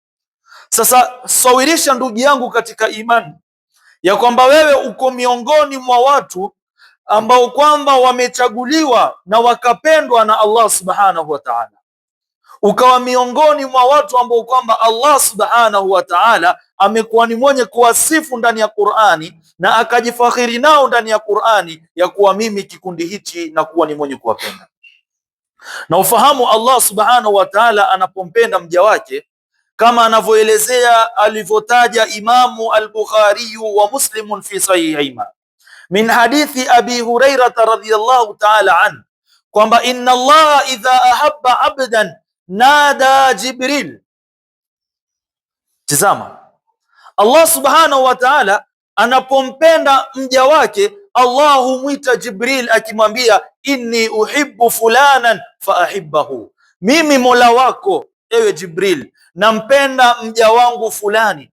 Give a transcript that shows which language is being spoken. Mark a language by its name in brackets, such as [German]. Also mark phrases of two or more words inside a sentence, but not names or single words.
[Swahili] Sasa sawirisha ndugu yangu katika imani ya kwamba wewe uko miongoni mwa watu ambao kwamba wamechaguliwa na wakapendwa na Allah [Arabic] سبحانه وتعالى, [Swahili] ukawa miongoni mwa watu ambao kwamba Allah [Arabic] سبحانه وتعالى [Swahili] amekuwa ni mwenye kuwasifu ndani ya Qur'ani na akajifakhiri nao ndani ya Qur'ani ya kuwa mimi kikundi hichi na kuwa ni mwenye kuwapenda. Na ufahamu Allah [Arabic] سبحانه وتعالى [Swahili] anapompenda mja wake kama anavyoelezea alivyotaja Imamu al-Bukhari wa Muslim [Arabic] في صحيحيهما من حديث أبي هريرة رضي الله تعالى عن [Swahili] kwamba [Arabic] إن الله إذا أحب عبدا نادى جبريل. [Swahili] Tazama, Allah [Arabic] سبحانه وتعالى [Swahili] anapompenda mja wake Allah humwita Jibril akimwambia [Arabic] إني أحب فلانا فأحبه, [Swahili] mimi Mola wako ewe Jibril nampenda mja wangu fulani.